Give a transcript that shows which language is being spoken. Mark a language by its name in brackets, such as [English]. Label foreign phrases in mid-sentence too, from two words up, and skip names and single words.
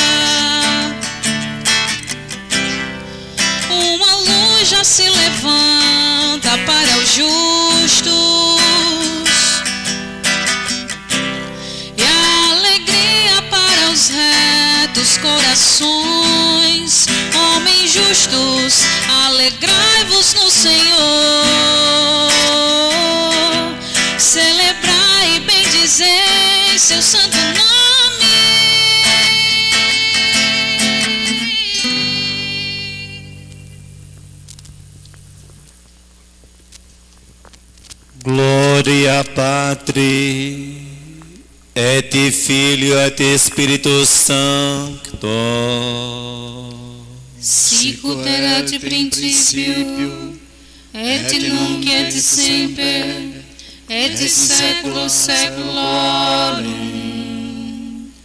[Portuguese] Uma luz já se levanta para os justos, e a alegria dos corações, homens justos, alegrai-vos no Senhor. Celebrai e bendizei seu santo nome. [Latin] Gloria Patri, et Filio, et Spiritus Sancto. Sicut erat in principio, et nunc et semper, et in saeculum saeculorum.